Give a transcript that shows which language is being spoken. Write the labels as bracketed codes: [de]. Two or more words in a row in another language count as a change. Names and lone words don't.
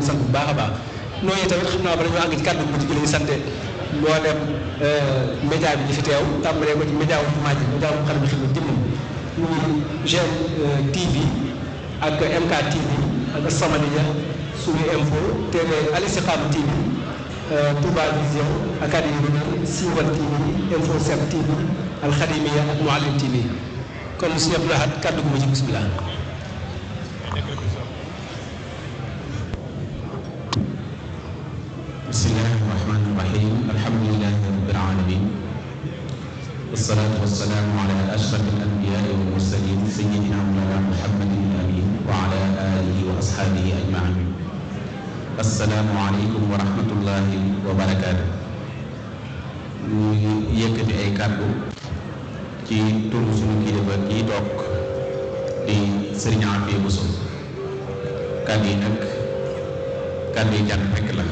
[wo] sant bu baax a baax nooyu tamit xam naa ba dañoo àgg ci kàddu bu ci lañu sante mboolem média bi ñu fi teew tàmbalee ko ci média wu jumaa ji média bu xam ne xam ne jëmmam muy GM TV ak MK TV ak Samadiyya Sunu Info TV Al Istikhama TV Touba Vision Académie bi Siwal TV Info 7 TV Al Khadimiyya ak Mouhalim TV kon Sëñ Abdou Lahad kàddu gu ma ci bismillah. [ar] بسم الله الرحمن الرحيم الحمد لله رب العالمين والصلاة والسلام على أشرف الأنبياء والمرسلين سيدنا مولانا محمد آمين وعلى آله وأصحابه أجمعين. السلام عليكم ورحمة الله وبركاته. [wo] ñu yëkkati ay kàddu ci turu suñu kilifa kii toog di Sëriñ Afia Bousso. kàddu yi nag kàddu yi jànt rekk la.